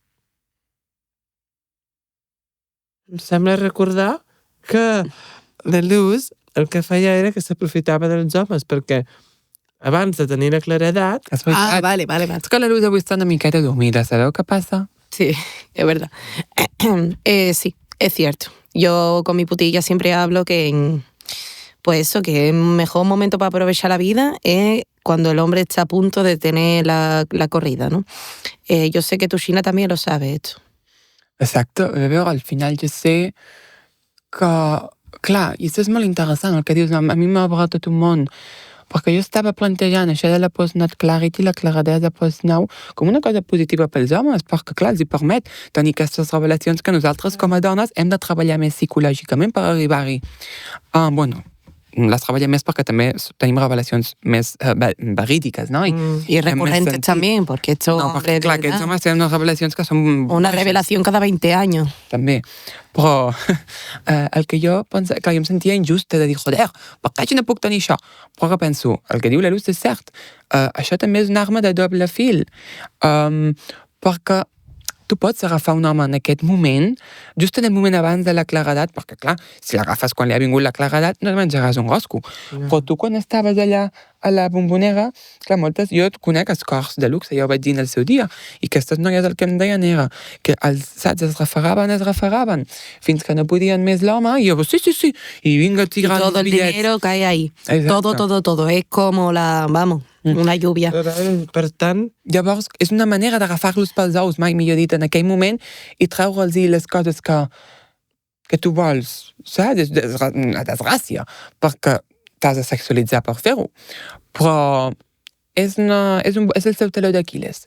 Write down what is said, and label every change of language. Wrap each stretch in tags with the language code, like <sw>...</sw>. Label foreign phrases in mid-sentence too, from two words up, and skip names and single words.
<ca>Em sembla recordar que la Luz el que feia era que s'aprofitava dels homes, perquè abans de tenir la claredat... És veritat. vale. És que la Luz avui està una miqueta dormida, sabeu què passa?</ca> <es>Sí, es verdad. Sí, es cierto. Yo con mi putilla siempre hablo pues eso, que el mejor momento para aprovechar la vida es cuando el hombre está a punto de tener la corrida, ¿no? Yo sé que tu China también lo sabe esto.</es> <ca>Exacte. A veure, al final jo sé que... Clar, i això és molt interessant el que dius, a mi m'ha obrat tot un món, perquè jo estava plantejant això de la</ca> <en>Postnat Clarity,</en> <ca>la claredat de Postnau, com una cosa positiva pels homes, perquè, clar, els hi permet tenir aquestes revelacions que nosaltres, com a dones, hem de treballar més psicològicament per arribar-hi. Bueno, les treballem més perquè també tenim revelacions més verídiques, no?</ca> <es>Y recurrentes también, porque esto...</es> <ca>No, perquè, clar, aquests homes tenen unes revelacions que són...</ca> <es>Una revelación cada 20 años.</es> <ca>També. Però el que jo pensava... Clar, jo em sentia injusta de dir, joder, per què jo no puc tenir això? Però que penso, el que diu la Luz és cert. Això també és una arma de doble fil. Perquè tu pots agafar un home en aquest moment, just en el moment abans de la claredat, perquè, clar, si l'agafes quan li ha vingut la claredat, no et menjaràs un rosco. Però tu, quan estaves allà a la bombonera, clar, moltes, jo conec els cors de luxe, ja ho vaig dir en el seu dia, i aquestes noies el que em deien era que els sacs es refregaven, fins que no podien més l'home, i jo, sí, i vinga,</ca> <es>Y</es> <ca>tirant</ca> <es>todo el</es> <ca>bitllets.</ca> <es>dinero cae ahí. Exacto. Todo. Es como una lluvia.</es> <ca>Per tant, Llavors, és una manera d'agafar-los pels ous, mai millor dit, en aquell moment, i treure'ls les coses que tu vols, saps? És una desgràcia, perquè t'has de sexualitzar per fer-ho. Però és el seu taló d'Aquiles.</ca>